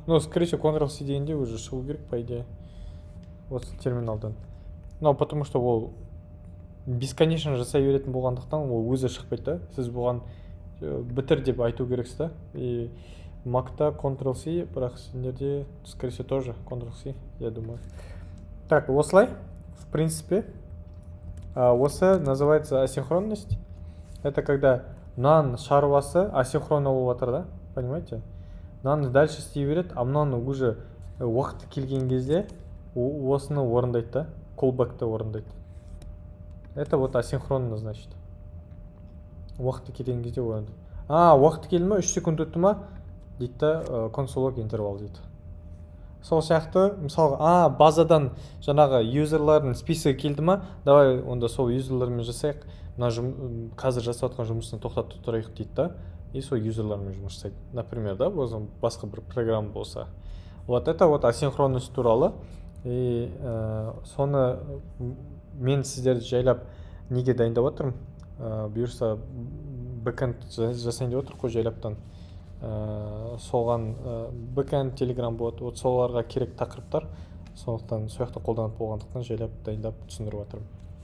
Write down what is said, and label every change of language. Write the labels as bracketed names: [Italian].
[Russian] Ну, скорее всего, [Kazakh] Ctrl-C дегенде уже шығу керек, [Russian] по идее. [Kazakh] Осы терминалдан. [Russian] Но потому что [Kazakh] ол бесконечно жасай беретін болғандықтан ол өзі шықпайды да. Сіз бұған бітір деп айту керексіз да. И Mac'та Ctrl-C, бірақ сендерде, [Russian] скорее всего, тоже [Kazakh] Ctrl-C, [Russian] я думаю. Так, [Kazakh] осылай, [Russian] в принципе, [Kazakh] осы [Russian] называется асинхронность. Это когда [Kazakh] мынаның шаруасы асинхронно болып жатыр да, [Russian] понимаете? [Kazakh] Мынаны [Russian] дальше [Kazakh] істей береді, [Russian] а мынаны уже [Kazakh] уақыты келген кезде осыны орындайды да, callback'ты орындайды. [Russian] Это вот асинхронно, значит. [Kazakh] Уақыты келген кезде орындайды. Уақыты келді ма, 3 секунд өтті ма, дейді да, [Russian] консолог интервал [Kazakh] дейді. Сол сияқты, мысалға, базадан жаңағы юзерлардың списогі келді ма, [Russian] давай [Kazakh] онда сол юзерлермен жасайық, мына қазір жасап жатқан жұмысын тоқтатып тұрайық дейді да, [Russian] и [Kazakh] сол юзерлермен жұмыс жасайды. [Russian] Например, [Kazakh] да, басқа бір программа болса. [Russian] Вот это вот асинхронность [Kazakh] туралы. И соны мен сіздерді жайлап неге дайындап отырмын? Бұйырса бэкэнд жасайын деп отыр қой жайлаптан. Соған бэкэнд, телеграм бот, соларға керек тақырыптар, сондықтан сол жақта қолданып болғандықтан жайлап дайындап түсіндіріп жатырмын.